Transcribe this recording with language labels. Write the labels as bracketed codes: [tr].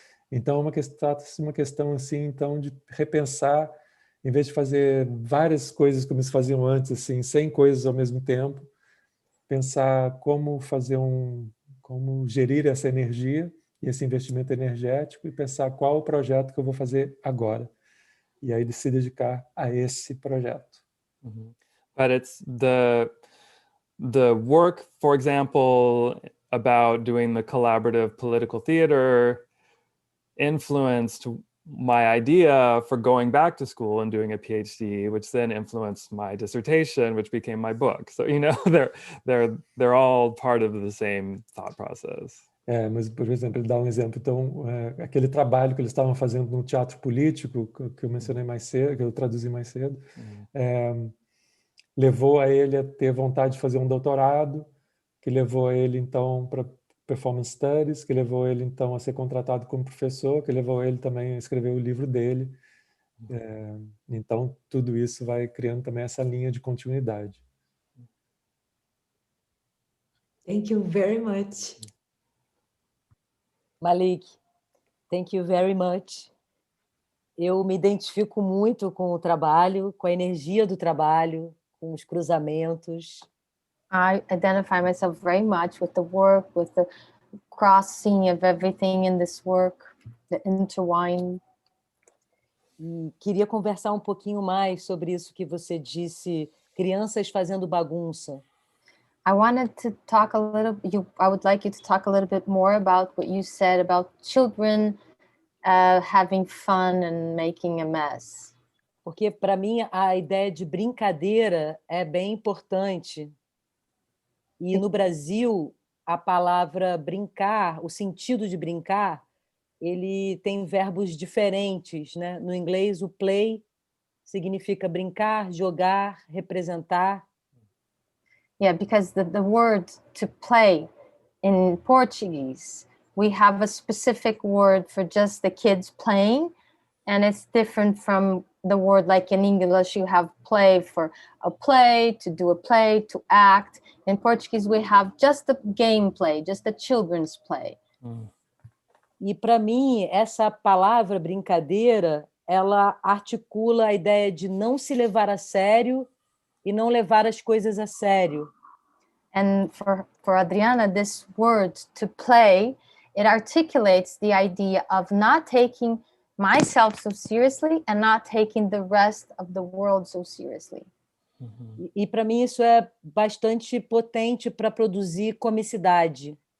[pt] Então, trata-se de uma questão assim, então, de repensar, em vez de fazer várias coisas como se faziam antes, assim, 100 coisas ao mesmo tempo, pensar como como gerir essa energia e esse investimento energético, e pensar qual o projeto que eu vou fazer agora. E aí se dedicar a esse projeto. [en] But it's the work, for example, about doing the collaborative political theater influenced my idea for going back to school and doing a PhD, which then influenced my dissertation, which became my book. So, they're all part of the same thought process. [pt] Mas, por exemplo, ele dá um exemplo. Então, aquele trabalho que eles estavam fazendo no teatro político, que eu mencionei mais cedo, que eu traduzi mais cedo, levou a ele a ter vontade de fazer um doutorado, que levou a ele, então, para Performance Studies, que levou ele, então, a ser contratado como professor, que levou ele também a escrever o livro dele. Então, tudo isso vai criando também essa linha de continuidade. [en] Thank you very much. Malik, thank you very much. [pt] Eu me identifico muito com o trabalho, com a energia do trabalho, com os cruzamentos. [en] I identify myself very much with the work, with the crossing of everything in this work, the intertwine. [pt] E queria conversar um pouquinho mais sobre isso que você disse, crianças fazendo bagunça. [en] I wanted to talk a little. I would like you to talk a little bit more about what you said about children having fun and making a mess. [pt] Porque, para mim, a ideia de brincadeira é bem importante. E no Brasil, a palavra brincar, o sentido de brincar, ele tem verbos diferentes, né? No inglês, o play significa brincar, jogar, representar. [en] Yeah, because the word to play in Portuguese, we have a specific word for just the kids playing, and it's different from the word like in English, you have play for a play, to do a play, to act. In Portuguese, we have just the game play, just the children's play. [pt] E, para mim, essa palavra brincadeira, ela articula a ideia de não se levar a sério e não levar as coisas a sério. [en] And for Adriana, this word to play, it articulates the idea of not taking myself so seriously and not taking the rest of the world so seriously. [pt] E para mim isso é bastante potente para produzir comicidade.